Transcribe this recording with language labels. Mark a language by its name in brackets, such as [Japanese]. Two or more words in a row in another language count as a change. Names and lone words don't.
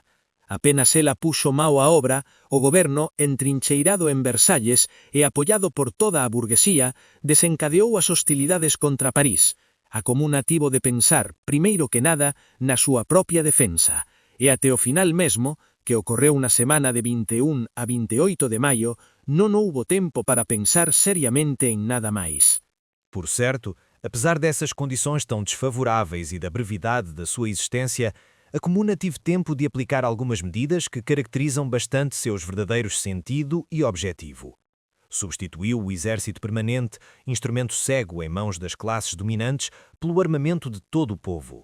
[Galician] Apenas ela puxo mao á obra, o goberno, entrincheirado en Versalles e apoiado por toda a burguesía, desencadeou as hostilidades contra París. A comuna tivo de pensar, primeiro que nada, na súa propia defensa, e até o final mesmo, que ocorreu na semana de 21 a 28 de maio, non houbo tempo para pensar seriamente en nada máis. [Portuguese] Por certo, apesar dessas condições tão desfavoráveis e da brevidade da sua existência, a comuna teve tempo de aplicar algumas medidas que caracterizam bastante seus verdadeiros sentido e objetivo. Substituiu o exército permanente, instrumento cego em mãos das classes dominantes, pelo armamento de todo o povo.